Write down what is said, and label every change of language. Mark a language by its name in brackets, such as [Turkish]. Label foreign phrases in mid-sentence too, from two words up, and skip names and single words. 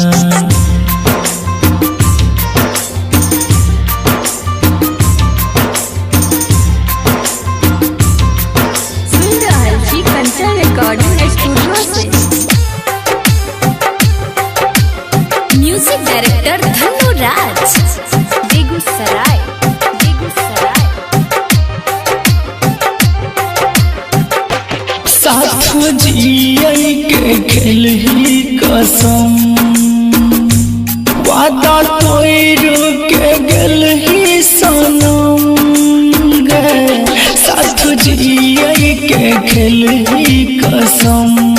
[Maithili] सुन रहल छी कंचन [English] recording studio [Maithili] से। [English] music director Dhanu Raj. [Maithili] बेगूसराय बेगूसराय। साथ जियै के खेलही कसम वादा तोड़ के गेलही सनम गे साथ जियै के खेलही कसम